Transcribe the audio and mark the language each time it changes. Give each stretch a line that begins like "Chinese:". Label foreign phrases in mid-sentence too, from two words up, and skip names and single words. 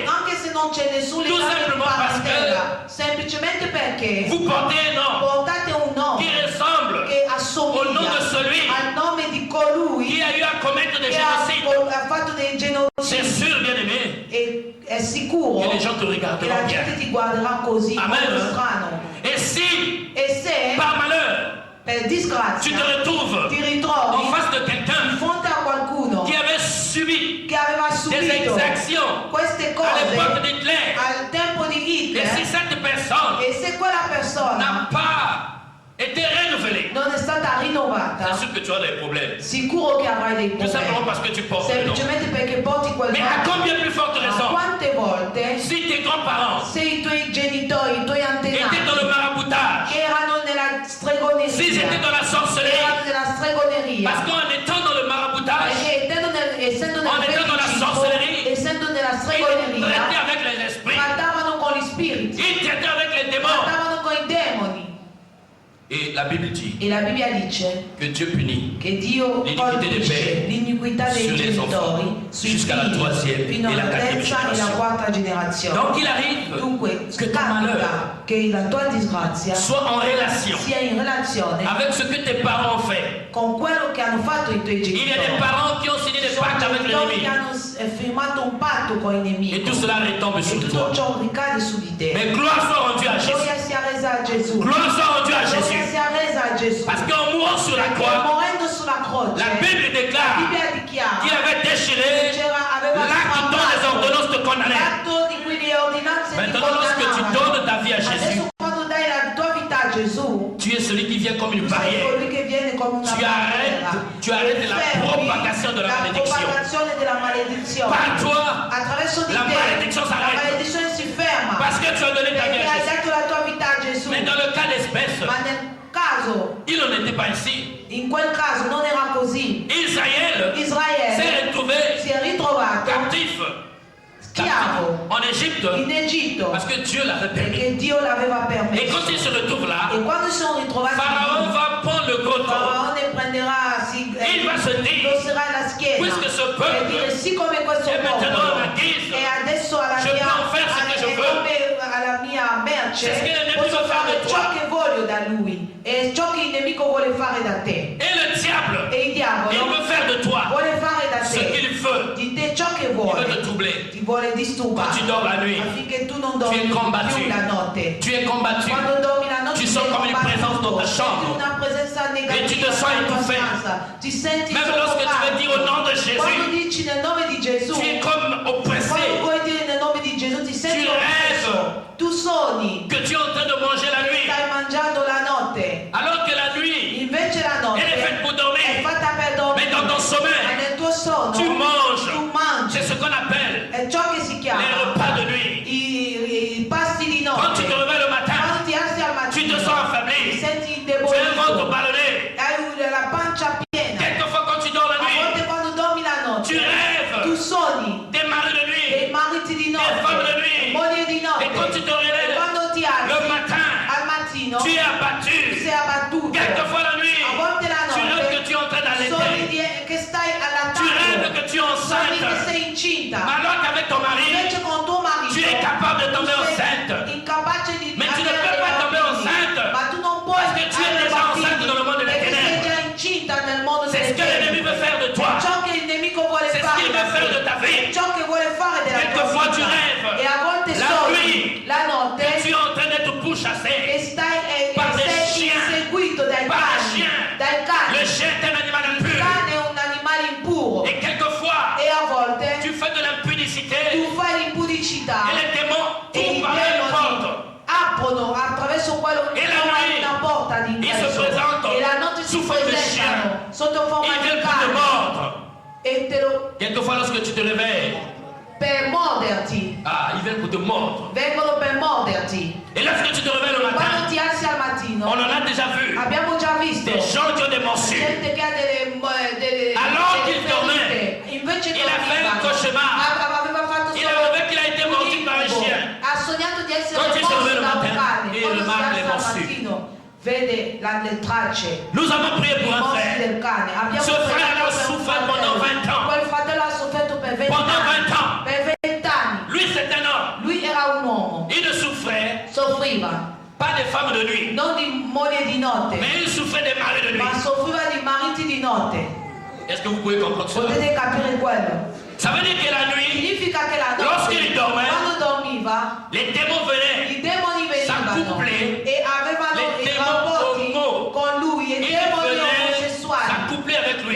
Italian: anche se non c'è nessun
French: Tout
Italian: legame di
French: simplement parce
Italian: parentela, semplicemente perché
French: vous portez un nom
Italian: portate un nome
French: qui ressemble
Italian: che
French: au nom
Italian: assomiglia
French: de celui
Italian: al nome di colui
French: qui a eu à commettre des
Italian: che ha
French: génocides.
Italian: fatto dei
French: C'est
Italian: genocidi,
French: sûr, bien-aimé,
Italian: e è sicuro
French: que les gens te
Italian: che
French: regarderont
Italian: la
French: bien.
Italian: gente ti guarderà così,
French: Amen.
Italian: molto strano.
French: Et si,
Italian: E se
French: par malheur,
Italian: per
French: tu
Italian: disgrazia
French: te retrouves
Italian: ti
French: en
Italian: ritrovi
French: face de
Italian: di
French: quelqu'un
Italian: fronte a qualcuno
French: qui avait subi
Italian: che aveva
French: des
Italian: subito
French: exactions
Italian: queste
French: à l'époque
Italian: cose
French: d'Hitler,
Italian: al tempo di
French: et si
Italian: Hitler,
French: cette personne
Italian: e se quella persona
French: n'a pas été renouvelée,
Italian: non è stata rinnovata,
French: c'est sûr que tu as des problèmes.
Italian: sicuro che avrai dei
French: Tout simplement
Italian: problemi,
French: parce que tu portes le nom.
Italian: semplicemente perché porti quel
French: Mais à
Italian: nome.
French: combien plus forte
Italian: Ma
French: raison,
Italian: quante volte
French: si tes grands-parents
Italian: se i tuoi genitori, i tuoi
French: étaient dans le
Italian: antenati
French: maraboutage,
Italian: che erano nella
French: s'ils étaient
Italian: stregoneria,
French: dans la
Italian: che
French: sorcellerie,
Italian: erano nella stregoneria,
French: parce qu'en étant dans le maraboutage,
Italian: perché essendo
French: On
Italian: nel
French: était dans la sorcellerie.
Italian: feticismo, essendo nella
French: ils
Italian: stregoneria,
French: traitaient avec les esprits,
Italian: trattavano con gli spiriti,
French: ils traitaient avec les démons.
Italian: trattavano con i demoni.
French: Et la Bible dit
Italian: E la Bibbia dice
French: que Dieu punit
Italian: che Dio
French: l'iniquité dei
Italian: colpisce
French: peri
Italian: l'iniquità dei
French: sur les
Italian: genitori
French: enfants
Italian: sui
French: jusqu'à la
Italian: figli
French: troisième
Italian: fino
French: et la
Italian: alla
French: quatrième
Italian: terza e la
French: génération.
Italian: quarta generazione.
French: Donc il arrive
Italian: Dunque
French: que ton
Italian: capita
French: malheur
Italian: che la tua disgrazia
French: soit en relation
Italian: sia in relazione
French: avec ce que tes parents ont fait.
Italian: con quello che hanno fatto i tuoi
French: Il y a
Italian: genitori.
French: des parents qui ont signé des
Italian: Sono
French: pactes avec
Italian: genitori
French: l'ennemi.
Italian: che hanno firmato un patto con i
French: Et
Italian: nemici
French: tout cela retombe
Italian: e
French: sur
Italian: tutto
French: toi.
Italian: ciò ricade su di te.
French: Mais gloire soit rendue à Jésus.
Italian: Gloria sia resa a Gesù.
French: Gloire soit rendue à
Italian: Gloria
French: Jésus.
Italian: sia resa a Gesù.
French: Parce qu'en mourant sur la
Italian: Perché
French: croix,
Italian: morendo sulla croce
French: la Bible
Italian: la
French: déclare
Italian: Bibbia dichiara
French: qu'il avait déchiré
Italian: aveva
French: l'acte dont les
Italian: strappato
French: ordonnances te condamnaient.
Italian: l'atto di cui le ordinanze ti
French: Maintenant, lorsque tu
Italian: condannavano.
French: donnes ta vie à Jésus,
Italian: Adesso quando dai la tua vita a Gesù,
French: tu es celui qui vient comme une
Italian: tu sei
French: barrière.
Italian: colui che viene come una
French: Tu
Italian: barriera.
French: arrêtes la
Italian: Fermi
French: propagation de la malédiction.
Italian: propagazione della maledizione.
French: Par toi,
Italian: Attraverso di
French: la
Italian: te
French: malédiction
Italian: la
French: s'arrête.
Italian: maledizione si ferma.
French: Parce que tu as donné ta vie
Italian: Perché
French: à
Italian: hai
French: Jésus.
Italian: dato la tua vita a Gesù.
French: Mais dans le cas d'espèce,
Italian: Ma nel caso,
French: il n'en était pas ainsi.
Italian: in quel caso non era così.
French: Israël
Italian: Israele
French: s'est retrouvé
Italian: si è ritrovato
French: captif
Italian: schiavo
French: en Égypte
Italian: in Egitto
French: parce que Dieu l'avait permis.
Italian: perché Dio l'aveva
French: Et
Italian: permesso.
French: quand il se retrouve là,
Italian: E quando si sono ritrovati
French: Pharaon
Italian: lì,
French: va prendre le gros taureau.
Italian: Faraone prenderà,
French: Il va se dire,
Italian: indosserà la schiena
French: puisque ce
Italian: e
French: peuple
Italian: dire siccome questo
French: est maintenant à
Italian: popolo
French: ma guise,
Italian: e adesso alla
French: je
Italian: mia,
French: peux en faire ce que je veux.
Italian: alla mia merce
French: C'est ce
Italian: che il nemico posso fa fare di ciò
French: toi.
Italian: che voglio da lui e ciò che il nemico vuole fare da te.
French: Et le diable,
Italian: E il
French: il
Italian: diavolo
French: veut faire de toi
Italian: vuole fare da
French: ce
Italian: te
French: qu'il veut.
Italian: di te ciò che
French: Il veut te
Italian: vuole,
French: troubler.
Italian: ti vuole disturbare
French: Quand tu dors la nuit,
Italian: affinché tu non
French: tu
Italian: dormi
French: es combattu.
Italian: più la notte.
French: Tu es combattu.
Italian: Quando dormi la notte
French: Tu
Italian: sei
French: sens comme une
Italian: combattuto,
French: présence dans ta
Italian: senti
French: chambre.
Italian: una presenza negativa
French: Et tu te sens
Italian: nella tua
French: étouffé.
Italian: stanza. Ti senti
French: Même lorsque tu veux dire au nom de Jésus,
Italian: quando dici nel nome di Gesù,
French: tu es comme oppressé.
Italian: quando vuoi dire nel nome di Gesù ti senti
French: Tu
Italian: oppresso. Tu sogni
French: Que tu es en train de manger la
Italian: che
French: nuit.
Italian: stai mangiando la notte,
French: Alors que la nuit,
Italian: invece la notte
French: elle est faite pour
Italian: è
French: dormir.
Italian: fatta per dormire.
French: Mais dans ton
Italian: Ma
French: sommeil,
Italian: nel tuo sonno
French: tu manges.
Italian: tu mangi.
French: C'est ce qu'on appelle
Italian: È ciò che si chiama
French: les repas de nuit.
Italian: i pasti di
French: Quand tu
Italian: notte.
French: te réveilles le matin,
Italian: Quando ti alzi al
French: tu te
Italian: mattino
French: sens
Italian: ti
French: affaibli.
Italian: senti
French: Tu as un ventre
Italian: indebolito,
French: ballonné.
Italian: hai la pancia piena.
French: Quelquefois, quand tu dors la
Italian: A volte
French: nuit,
Italian: quando dormi la
French: tu
Italian: notte tu
French: rêves
Italian: sogni
French: des maris de
Italian: dei
French: nuit.
Italian: mariti di
French: Des femmes de
Italian: notte,
French: nuit.
Italian: mogli di notte.
French: Et quand tu te
Italian: E
French: réveilles
Italian: quando ti
French: le
Italian: alzi
French: matin,
Italian: al mattino
French: tu es
Italian: tu
French: abattu.
Italian: sei abbattuto.
French: Quelquefois la nuit,
Italian: A volte la
French: tu rêves que
Italian: notte
French: tu es en train
Italian: sogni
French: d'allaiter.
Italian: che stai
French: Tu
Italian: allattando,
French: enceinte.
Italian: che sei incinta.
French: Mais alors qu'avec ton mari,
Italian: Invece con tuo marito
French: tu es capable de tomber
Italian: tu sei
French: enceinte.
Italian: incapace di
French: Mais tu ne
Italian: avere
French: peux
Italian: dei
French: pas tomber
Italian: bambini.
French: enceinte.
Italian: Ma tu non puoi
French: Parce que tu es
Italian: avere
French: déjà
Italian: bambini,
French: enceinte dans le monde des
Italian: perché sei
French: ténèbres.
Italian: già incinta nel mondo
French: C'est
Italian: delle
French: ce que l'ennemi veut faire de toi.
Italian: Ciò che il nemico vuole
French: C'est ce
Italian: fare
French: qu'il
Italian: da
French: veut faire de
Italian: te.
French: ta vie.
Italian: Ciò che vuole fare della tua
French: Quelquefois tu
Italian: vita.
French: rêves
Italian: E a volte
French: la
Italian: sogni
French: nuit
Italian: la notte
French: que tu es en train d'être pourchassé
Italian: che stai
French: par des
Italian: sei
French: chiens.
Italian: inseguito dai
French: Par des
Italian: cani.
French: chiens.
Italian: Dai cani.
French: Le chien est un animal
Italian: Il
French: impur.
Italian: cane è un animale impuro.
French: Et quelquefois,
Italian: E a volte
French: tu fais de l'impudicité
Italian: tu fai l'impudicità.
French: et les démons
Italian: E i
French: ouvrent par la porte.
Italian: demoni aprono attraverso quello che
French: E la nuit,
Italian: una porta
French: ils se
Italian: d'ingresso
French: présentent
Italian: e la notte si
French: sous forme de
Italian: presentano sotto forma
French: Ils
Italian: di
French: viennent pour te
Italian: cane
French: mordre.
Italian: e te lo,
French: Quelquefois, lorsque tu te réveilles,
Italian: per morderti,
French: ils viennent pour te mordre.
Italian: vengono per morderti.
French: Et lorsque tu te réveilles le
Italian: Quando
French: matin,
Italian: ti alzi al mattino
French: on en a déjà vu.
Italian: abbiamo già visto
French: Des gens qui ont des morsures.
Italian: gente che ha delle
French: Alors
Italian: delle
French: qu'il dormait,
Italian: ferite. Invece
French: il a fait un
Italian: dormivano.
French: cauchemar.
Italian: Aveva fatto
French: Il
Italian: solo
French: a rêvé qu'il a été
Italian: un
French: mordu par un
Italian: incubo.
French: chien.
Italian: Ha sognato di essere
French: Quand il se
Italian: morso
French: lève le
Italian: da un
French: matin,
Italian: cane.
French: et
Italian: Quando
French: le
Italian: si
French: mal
Italian: alza
French: est
Italian: al
French: morsu.
Italian: mattino vede le tracce.
French: Nous avons prié pour un
Italian: Morsi
French: frère.
Italian: del cane. Abbiamo
French: Ce
Italian: pregato
French: frère a
Italian: per un
French: souffert
Italian: fratello.
French: pendant 20 ans.
Italian: Quel fratello ha sofferto per 20
French: Pendant
Italian: anni.
French: 20 ans.
Italian: Per 20 anni.
French: Lui, c'est un homme.
Italian: Lui era un uomo.
French: Il ne souffrait
Italian: Soffriva
French: pas des femmes de nuit,
Italian: non di moglie di notte,
French: mais il souffrait des maris de nuit.
Italian: ma soffriva di mariti di notte.
French: Est-ce que vous pouvez comprendre cela?
Italian: Potete capire quello?
French: Ça veut dire que la nuit,
Italian: Significa che la notte,
French: Lorsqu'il dormait,
Italian: quando dormiva,
French: les démons venaient.
Italian: i demoni venivano
French: s'accoupler,
Italian: e avevano
French: les
Italian: i
French: démons
Italian: rapporti
French: homo,
Italian: con lui, i
French: ils
Italian: demoni
French: venaient
Italian: omosessuali
French: s'accoupler avec lui.